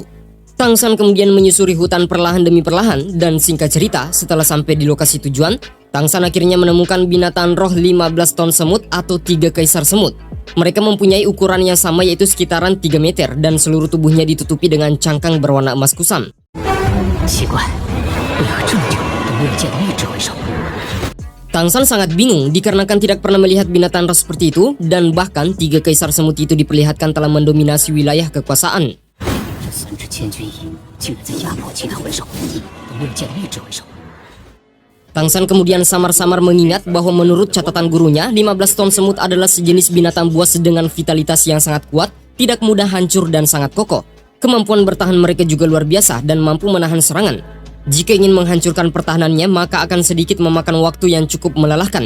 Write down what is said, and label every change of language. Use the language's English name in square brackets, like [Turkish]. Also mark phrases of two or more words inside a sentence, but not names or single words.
[Indonesian] Tangsan kemudian menyusuri hutan perlahan demi perlahan, dan singkat cerita, setelah sampai di lokasi tujuan, Tangsan akhirnya menemukan binatang roh 15 ton semut atau 3 kaisar semut. Mereka mempunyai ukuran yang sama, yaitu sekitaran 3 meter, dan seluruh tubuhnya ditutupi dengan cangkang berwarna emas kusam. [Chinese] 奇怪，为何这么久都没有见到一只魂兽？ [Indonesian] Tangsan sangat bingung dikarenakan tidak pernah melihat binatang roh seperti itu, dan bahkan 3 kaisar semut itu diperlihatkan telah mendominasi wilayah kekuasaan. [Chinese] 这3只千钧一竟然在压迫其他魂兽，都没有见到一只魂兽。 [Indonesian] Tangsan kemudian samar-samar mengingat bahwa menurut catatan gurunya, 15 ton semut adalah sejenis binatang buas dengan vitalitas yang sangat kuat, tidak mudah hancur dan sangat kokoh. Kemampuan bertahan mereka juga luar biasa dan mampu menahan serangan. Jika ingin menghancurkan pertahanannya, maka akan sedikit memakan waktu yang cukup melelahkan.